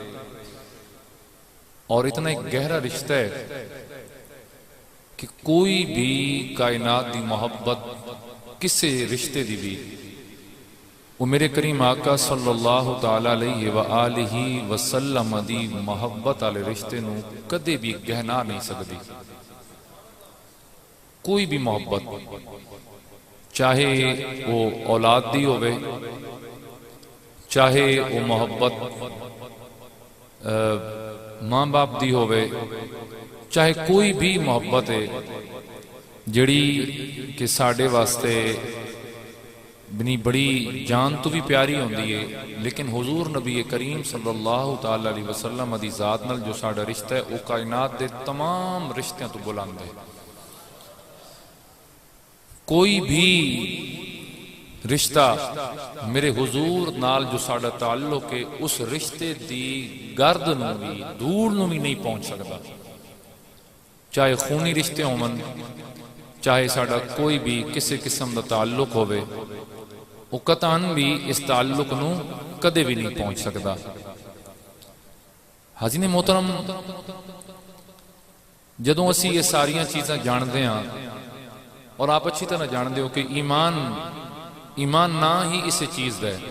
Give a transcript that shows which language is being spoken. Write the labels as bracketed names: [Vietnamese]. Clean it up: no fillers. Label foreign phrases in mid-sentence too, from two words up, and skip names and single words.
[Punjabi] اور اتنا ایک گہرا رشتہ ہے کہ کوئی بھی کائنات دی محبت کسی رشتے دی بھی وہ میرے کریم آقا [Arabic] صلى الله تعالى عليه وآله وسلم [Punjabi] دی محبت والے رشتے نوں کدے بھی گہنا نہیں سکتی. کوئی بھی محبت، چاہے وہ اولاد دی ہووے، چاہے وہ محبت ماں باپ دی ہووے، چاہے کوئی بھی محبت ہے جہڑی کہ ساڈے واسطے بنی بڑی جان تو بھی پیاری ہوندی ہے، لیکن حضور نبی کریم [Arabic] صلى الله تعالى عليه وسلم [Punjabi] دی ذات نال جو ساڈا رشتہ ہے وہ کائنات دے تمام رشتیاں تو بلند ہے. کوئی بھی رشتہ میرے حضور نال جو ساڈا تعلق ہے اس رشتے دی گرد نوں بھی دھوڑ نوں بھی نہیں پہنچ سکتا. چاہے خونی رشتے ہوون، چاہے ساڈا کوئی بھی کسی قسم کا تعلق ہووے، وہ قطعاً بھی اس تعلق نوں کدے بھی نہیں پہنچ سکتا. حاضرین محترم، جدوں اسی یہ ساریاں چیزاں جانتے ہیں اور آپ اچھی طرح جانتے ہو کہ ایمان نہ ہی اس چیز کا ہے.